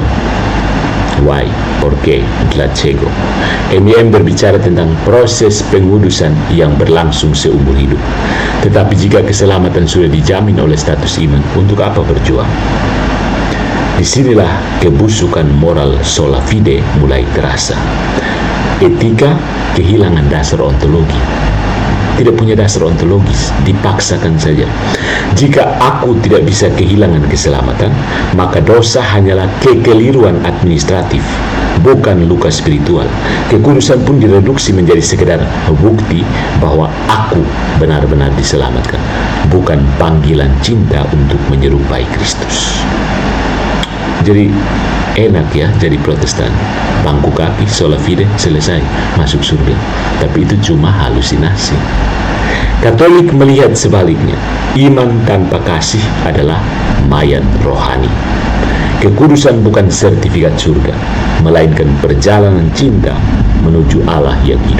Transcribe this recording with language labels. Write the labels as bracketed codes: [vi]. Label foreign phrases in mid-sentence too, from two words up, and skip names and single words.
[en] Why? Porque? Dlaczego? [id] MDM berbicara tentang proses pengudusan yang berlangsung seumur hidup. Tetapi jika keselamatan sudah dijamin oleh status iman, untuk apa berjuang? Disinilah kebusukan moral [la] sola fide [id] mulai terasa. Etika kehilangan dasar ontologi. Tidak punya dasar ontologis, dipaksakan saja. Jika aku tidak bisa kehilangan keselamatan, maka dosa hanyalah kekeliruan administratif bukan luka spiritual. Kekudusan pun direduksi menjadi sekedar bukti bahwa aku benar-benar diselamatkan, bukan panggilan cinta untuk menyerupai Kristus. Jadi enak ya jadi Protestan, bangku kaki, [la] sola fide, [id] selesai, masuk surga. Tapi itu cuma halusinasi. Katolik melihat sebaliknya, iman tanpa kasih adalah mayat rohani. Kekudusan bukan sertifikat surga, melainkan perjalanan cinta menuju Allah yang hidup.